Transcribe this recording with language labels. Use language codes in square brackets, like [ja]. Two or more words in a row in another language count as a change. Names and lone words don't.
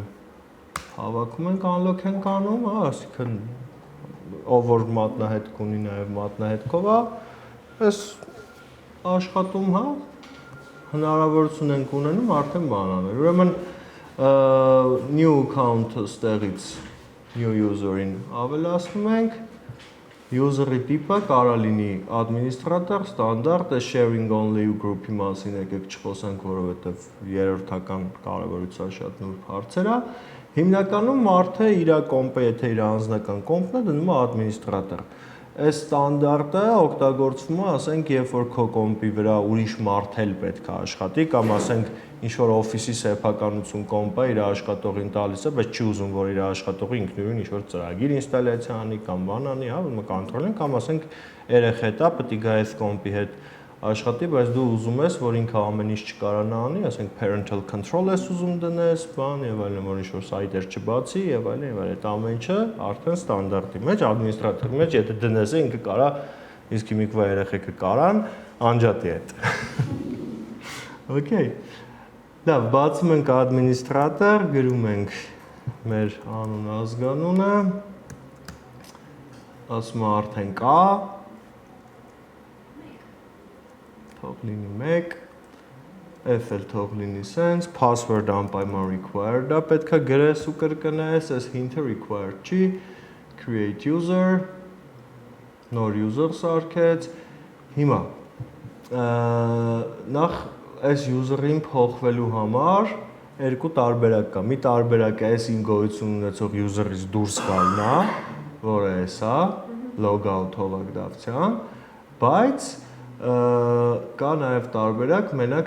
[hy] հավաքում ենք, unlock ենք անում, այսինքն ով որ մատնահետք ունի նաև մատնահետքով է, այս աշխատում, հա, հնարավորություն ենք ունենում արդեն բան անել։ Ուրեմն [en] new account- [hy] ը ստեղից [en] new user- [hy] ին ավելացնում ենք, user-ի տիպը կարա լինի [en] administrator, standard, sharing only group- [hy] ի մասին եկեք չխոսենք, որովհետև երրորդական կարևորության շատ նուրբ հարցեր է։ Հիմնականում մարդը իր կոմպը, եթե իր անձնական կոմպն է, դնում է administrator։ Այս ստանդարտը օգտագործվում է, ասենք, երբ որ քո կոմպի վրա ուրիշ մարդ էլ պետք է աշխատի, կամ ասենք ինչ-որ օֆիսի սեփականություն կոմպը իր աշխատողին տալիս է, բայց չի ուզում, որ իր աշխատողը ինքնուրույն ինչ-որ ծրագիր ինստալյացիա անի կամ բան անի, հա, ում կոնտրոլեն, կամ ասենք երեխա պետք է գա այս կոմպի հետ աշխատի, բայց դու ուզում ես, որ ինքը ամեն ինչ չկարանա անի, ասենք [en] parental control [hy] ես ուզում դնես, բան եւ այլն, որ ինչ-որ սայթեր չբացի եւ այլն եւ այլն, այդ ամեն ինչը արդեն ստանդարտի մեջ, ադմինիստրատորի մեջ, եթե դնես ինքը կարա, իսկ հիմիկվա երեխեքը կարան անջատի այդ։ Okay։ Դա բացում ենք ադմինիստրատոր, գրում ենք մեր անուն ազգանունը, ասում է արդեն կա, թող լինի 1, F-էլ թող լինի sense, password անպայման required է, պետք է գրես ու կրկնես, այս hint-ը required չի, [en] create user, [hy] նոր user սարքեց, հիմա, նախ այս user-ին փոխվելու համար երկու տարբերակ կա, մի տարբերակ է այս իմ գոյություն ունեցող user-ից դուրս գալն է, որը էս է, logout հոլակդավցյան, բայց կա նաև տարբերակ մենակ